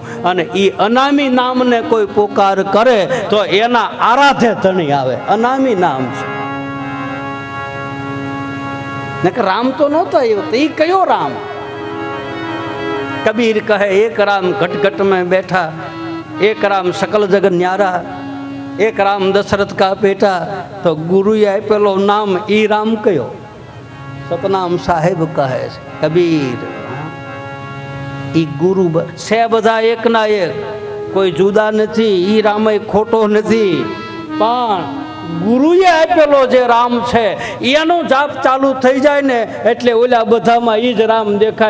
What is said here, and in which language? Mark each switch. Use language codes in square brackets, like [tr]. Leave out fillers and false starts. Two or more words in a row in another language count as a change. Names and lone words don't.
[gu] અને ઈ અનામી નામને કોઈ પોકાર કરે તો એના આરાધે ધણી આવે. અનામી નામ છે. નકર રામ તો નહોતા. એ કયો રામ? કબીર કહે, [hi] एक राम घट घट में बैठा, एक राम सकल जगत न्यारा, एक राम दशरथ का बेटा. [gu] તો ગુરુએ આપેલો નામ ઈ રામ કયો? સતનામ સાહેબ કહે છે કબીર. ઈ ગુરુ છે બધા એકના એક, કોઈ જુદા નથી. ઈ રામ ખોટો નથી. પણ ગુરુએ આપેલો જે રામ છે એનો જાપ ચાલુ થઈ જાય ને એટલે ઓલા બધામાં ઈ જ રામ દેખાય.